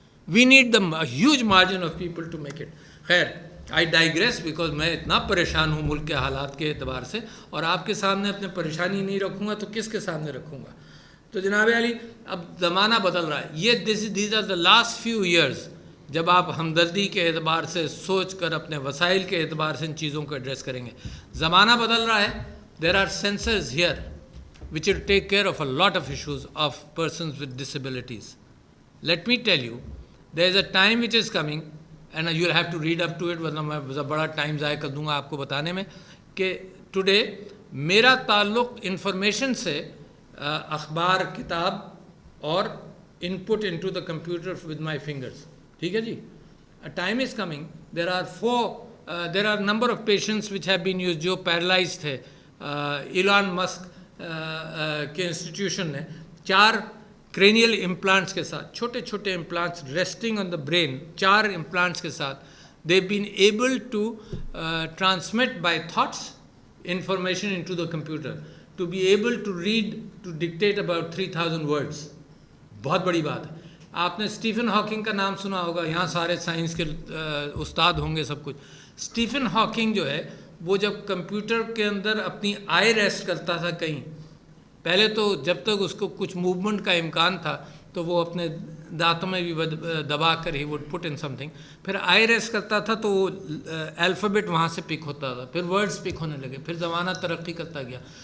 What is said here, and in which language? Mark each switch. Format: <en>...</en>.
<en>We need the huge margin of people to make it.</en> <ur>خیر,</ur> <en>I digress because</en> <ur>میں اتنا پریشان ہوں ملک کے حالات کے اعتبار سے, اور آپ کے سامنے اپنے پریشانی نہیں رکھوں گا تو کس کے سامنے رکھوں گا؟ تو جناب علی, اب زمانہ بدل رہا ہے. یہ</ur> <en>these are the last few years</en> <ur>جب آپ ہمدردی کے اعتبار سے سوچ کر اپنے وسائل کے اعتبار سے ان چیزوں کو ایڈریس کریں گے. زمانہ بدل رہا ہے.</ur> <en>There are sensors here which will take care of a lot of issues of persons with disabilities. Let me tell you, there is a time which is coming, and you will have to read up to it,</en> <ur>ورنہ میں بڑا time ضائع کر دوں گا آپ کو بتانے میں, کہ ٹوڈے میرا تعلق انفارمیشن سے اخبار, کتاب اور</ur> <en>Input into the computer with my fingers.</en> <ur>ٹھیک ہے جی.</ur> <en>A time is coming, there are number of patients which have been used</en> <ur>جو پیرالائز تھے. ایلان مسک کے انسٹیٹیوشن نے 4 کرینیل امپلانٹس کے ساتھ,</ur> <en>چھوٹے چھوٹے implants resting on the brain, 4 implants کے ساتھ they have been able to transmit by thoughts information into the computer, to be able to read, to dictate about 3,000 words.</en> <ur>بہت بڑی بات ہے. آپ نے اسٹیفن ہاکنگ کا نام سنا ہوگا, یہاں سارے سائنس کے استاد ہوں گے سب کچھ. اسٹیفن ہاکنگ جو ہے وہ جب کمپیوٹر کے اندر اپنی آئی ریسٹ کرتا تھا کہیں, پہلے تو جب تک اس کو کچھ موومنٹ کا امکان تھا تو وہ اپنے دانتوں میں بھی دبا کر he</ur> <en>would put in something,</en> <ur>پھر آئی ریسٹ کرتا تھا تو وہ الفابیٹ وہاں سے پک ہوتا تھا, پھر ورڈز پک ہونے لگے, پھر زمانہ ترقی کرتا گیا.</ur>